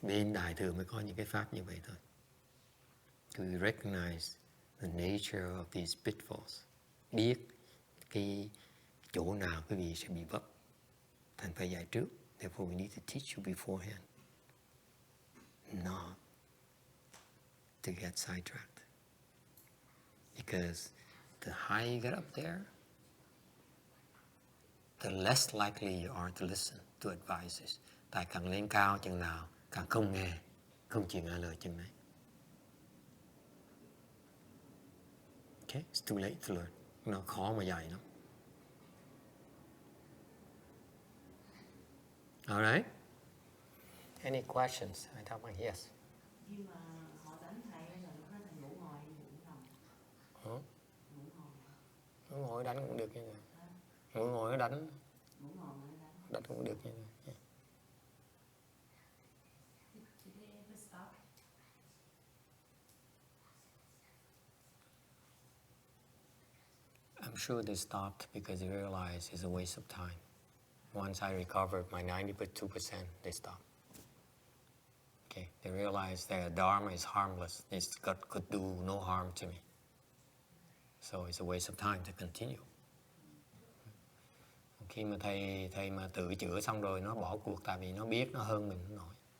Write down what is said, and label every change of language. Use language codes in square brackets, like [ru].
[vi] Bên Đại Thừa mới có những cái pháp như vậy thôi. [en] To recognize the nature of these pitfalls. [vi] Biết cái chỗ nào quý vị sẽ bị vấp. Thành phải dạy trước. [en] Therefore we need to teach you beforehand. Not to get sidetracked. Because the higher you get up there, the less likely you are to listen to advices. [vi] Tại càng lên cao chừng nào, càng không nghe, không chịu nghe lời chừng đấy. [en] Okay, it's too late to learn. [vi] Nó khó mà dạy lắm. [en] All right? Any questions? I thought, yes. [vi] Nhưng mà họ đánh thầy là lúc đó thầy ngủ ngồi ngủ nằm. Hả? Ngủ ngồi. Ngủ ngồi đánh cũng được như này. Ngủ ngồi nó đánh. Ngủ ngồi nó đánh. Đánh cũng được như này. Yeah. [en] Did they ever stop? I'm sure they stopped because they realized it's a waste of time. Once I recovered my 92%, they stopped. Okay, they realized that Dharma is harmless. It could do no harm to me. So it's a waste of time to continue. [vi] Khi mà thầy mà tự chữa xong rồi nó bỏ cuộc, tại vì nó biết nó hơn mình không nổi.